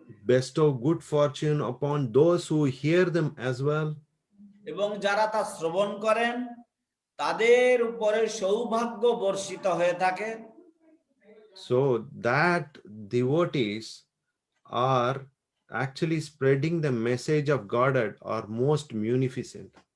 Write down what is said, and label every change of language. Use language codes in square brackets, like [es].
[en] bestow good fortune upon those who hear them as well. [bn] এবং যারা তা শ্রবণ করেন তাদের উপরে সৌভাগ্য বর্ষিত হয়ে থাকে। [en] So that devotees are actually spreading the message of Godhead are most munificent.